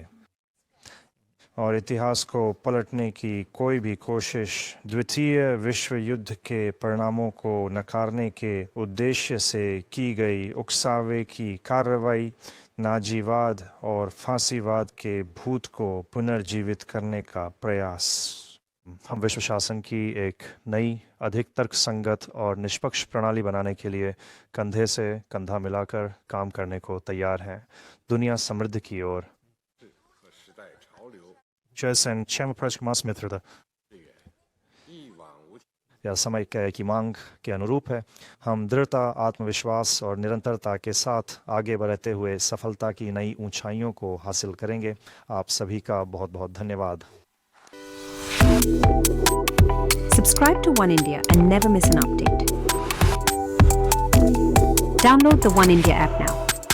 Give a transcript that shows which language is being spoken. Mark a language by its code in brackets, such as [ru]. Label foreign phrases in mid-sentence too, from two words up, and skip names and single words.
[hi] और इतिहास को पलटने की कोई भी कोशिश द्वितीय विश्व युद्ध के परिणामों को नकारने के उद्देश्य से की गई उकसावे की कार्रवाई, नाजीवाद और फांसीवाद के भूत को पुनर्जीवित करने का प्रयास हम विश्व शासन की एक नई, अधिक तर्कसंगत और निष्पक्ष प्रणाली बनाने के लिए कंधे से कंधा मिलाकर काम करने को तैयार हैं। दुनिया समृद्धि की ओर [zh] 和时代潮流 [hi] जैसे मित्र [zh] 一往无前。 [hi] या समय की मांग के अनुरूप है। हम दृढ़ता, आत्मविश्वास और निरंतरता के साथ आगे बढ़ते हुए सफलता की नई ऊंचाइयों को हासिल करेंगे। आप सभी का बहुत बहुत धन्यवाद। [en] Subscribe to One India and never miss an update. Download the One India app now.